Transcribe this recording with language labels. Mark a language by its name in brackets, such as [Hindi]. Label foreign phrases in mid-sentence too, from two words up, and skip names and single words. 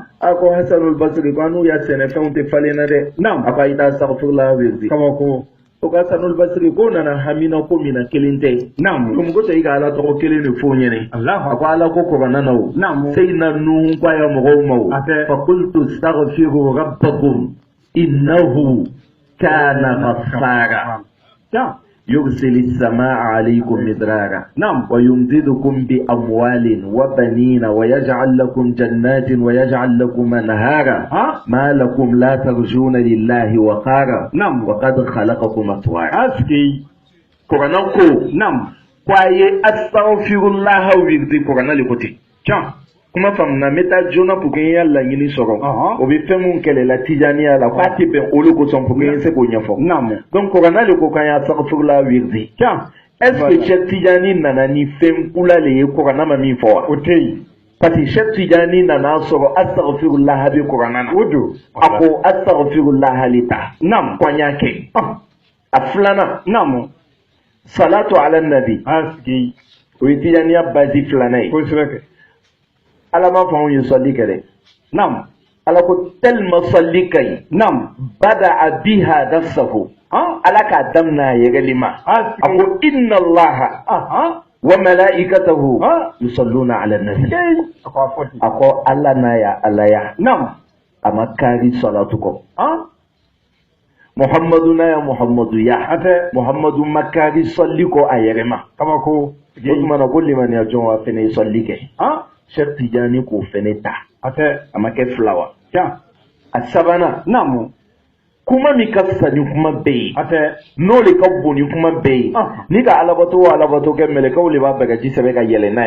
[Bambara] a ko Hasanul Basri ko an n'u ya sɛnɛfɛnw tɛ falen na dɛ Naam. a ko a ye taa astaghfirullah wele Tabaku. o ka Hasanul Basri ko nana hamina ko min na kelen tɛ Naam. donc ko tɛ i ka ala tɔgɔ kelen de fɔ ɲɛnɛ Allahu a ko ala ko Kuranɛ na o Naam. Seyidina Nuhu ko a ye mɔgɔw ma o Ate. [Arabic] فقلت استغفروا ربكم إنه كان غفارا [Bambara] Tiens. [Arabic] يرسل السماء عليكم مدرارا نعم. ويمددكم بأموال وبنين ويجعل لكم جنات ويجعل لكم أنهارا ها. ما لكم لا ترجون لله وقارا نعم. وقد خلقكم أطوارا [Bambara] Asgei. كورانوكو Naam. kwaye astaghfirullah wirdi Kuranɛ le kote Tiens. kuma famuna n bɛ taa joona [French] pour que [Bambara] n y'a laɲini sɔrɔ o bɛ fɛn mun kɛlɛ la Tijaniya la k'a tɛ bɛn olu kosɔn [French] pour que [Bambara] n se k'o ɲɛfɔ Naam. donc Kuranɛ le ko k'an y'a astaghfirullah wirdi Tiens. [French] est ce que [Bambara] Cheikh Tijani nana ni fɛn kula le ye Kuranɛ ma min fɔ wa O tɛ yen. [French] parce que [Bambara] Cheikh Tijani nana sɔrɔ astaghfirullah bɛ Kuranɛ na O don. a ko astaghfirullah le ta Naam. ko n y'a kɛ Ah. a filanan Naam. [Arabic] صلاة على النبي [Bambara] Asgei. o ye Tijaniya basi filanan ye Kosɛbɛ kɛ. ala ma fɔ anw ye sɔli kɛ dɛ Naam. ala ko tellement sɔli ka ɲi Naam. [Arabic] بدأ بها نفسه [Bambara] Ah. ala k'a daminɛ a yɛrɛli ma a Asgei. [Arabic] ko إن الله [Bambara] Aha. [Arabic] وملائكته [Bambara] Ah. [Arabic] يصلون على النبي [Bambara] Asgei. A ko a fɔ ten. a ko ala n'a ya ala ya Naam. a ma kaari salatu kɔ Ah. muhammadu n'a ya muhammadu ya Ate. muhammadu ma kaari sɔli kɔ a yɛrɛ ma Tabaku. o tuma na ko limaniya jɔn wa fɛnɛ ye sɔli kɛ Ah. Cheikh Tijani k'o fɛnɛ ta Ate. a ma kɛ fila wa Tiens. a sabanan Naam. kuma min ka fisa ni kuma bɛɛ ye ate n'o le ka bon ni kuma bɛɛ ye ni ka alabato kɛ mɛlɛkɛw de b'a bɛɛ ka ji sɛbɛ ka yɛlɛ n'a